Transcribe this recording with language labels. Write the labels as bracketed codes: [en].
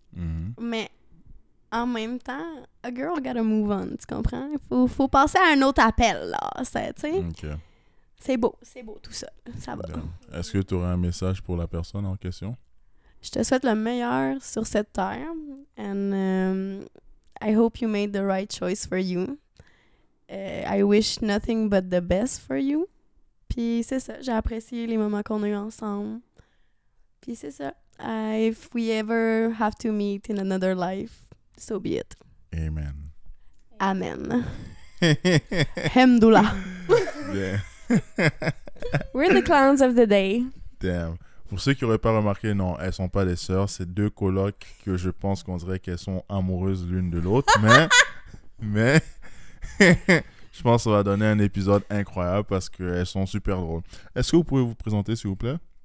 [fr] Mhm. Mais en même temps, [en] a girl gotta move on, [fr] tu comprends? Faut passer à un autre appel, là. Tu sais? Ok. C'est beau tout ça. Ça va. Bien. Est-ce que tu aurais un message pour la personne en question? Je te souhaite le meilleur sur cette terre. [en] And I hope you made the right choice for you. I wish nothing but the best for you. [fr] Puis c'est ça, j'ai apprécié les moments qu'on a eu ensemble. Puis c'est ça. [en] If we ever have to meet in another life, so be it. Amen. Amen. Hemdoullah. [fr] Bien. [en] We're the clowns of the day. Damn. [fr] Pour ceux qui n'auraient pas remarqué, non, elles sont pas des sœurs. C'est deux colocs que je pense qu'on dirait qu'elles sont amoureuses l'une de l'autre. Mais je pense que ça va donner un épisode incroyable parce qu'elles sont super drôles. Est-ce que vous pouvez vous présenter, s'il vous plaît?